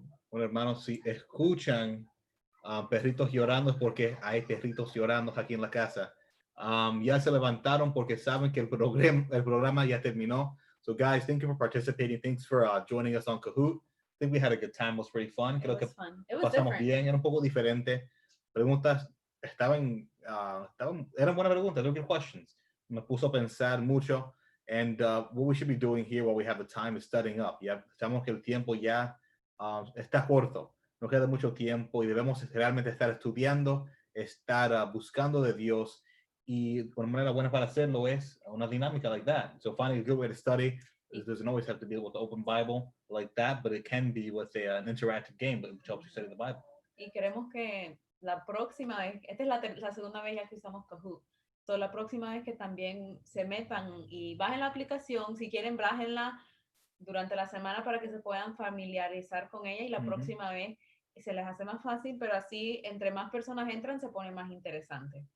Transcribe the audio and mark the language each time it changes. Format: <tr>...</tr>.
<es>Bueno, hermanos, si escuchan perritos llorando es porque hay perritos llorando aquí en la casa. Ya se levantaron porque saben que el programa ya terminó.</es> <en>So guys, thank you for participating. Thanks for joining us on Kahoot. I think we had a good time. It was pretty fun.</en> <es>Creo que pasamos bien. Era un poco diferente. Preguntas eran buenas preguntas.</es> <en>They're good questions.</en> <es>Me puso a pensar mucho.</es> <en>And what we should be doing here while we have the time is studying up.</en> <es>Ya sabemos que el tiempo ya está corto. No queda mucho tiempo y debemos realmente estar estudiando, estar buscando de Dios. Y una manera buena para hacerlo es una dinámica</es> <en>like that. So finding a good way to study, it doesn't always have to be with the open Bible like that, but it can be with an interactive game that helps you study the Bible.</en> <es>Y queremos que la próxima vez, esta es la segunda vez ya que usamos Kahoot, so la próxima vez que también se metan y bajen la aplicación, si quieren bájenla durante la semana para que se puedan familiarizar con ella y la próxima vez se les hace más fácil, pero así entre más personas entran se pone más interesante.</es>